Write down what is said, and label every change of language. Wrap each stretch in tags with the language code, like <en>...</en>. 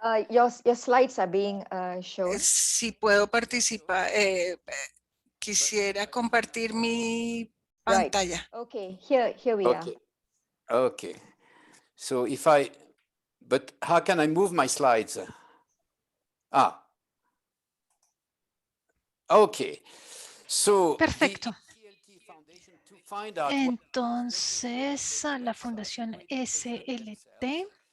<en>Your slides are being shown.</en> <es>Si puedo participar, quisiera compartir mi pantalla.</es> <en>Okay, here we are. Okay. Okay. So but how can I move my slides? Okay. So</en> <es>Perfecto.</es> <en>the Foundation to find out what-</en> <es>Entonces, la Fundación SLT</es>